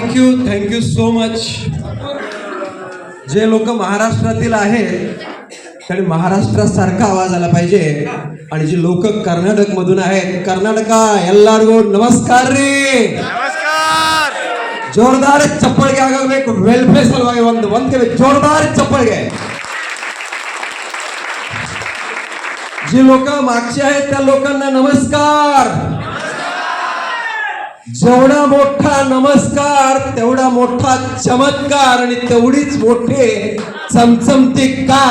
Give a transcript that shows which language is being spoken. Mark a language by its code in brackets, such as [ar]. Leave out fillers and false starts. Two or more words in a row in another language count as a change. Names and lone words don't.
[en] thank you so much. [mr] जे लोक महाराष्ट्रातील आहेत आणि महाराष्ट्रासारखा आवाज आला पाहिजे, आणि जी लोक कर्नाटक मधून आहेत, कर्नाटका [kn] ಎಲ್ಲರಿಗೂ नमस्कार ರೀ. [mr] नमस्कार. जोरदार चप्पल [kn] ಆಗಬೇಕು. ವೆಲ್ಫೇರ್ ಸಲುವಾಗಿ ಒಂದೇ [mr] जोरदार चप्पल. जी लोक मागचे आहेत त्या लोकांना नमस्कार. जेवढा मोठा नमस्कार तेवढा मोठा चमत्कार आणि तेवढीच मोठे चमचमती कार.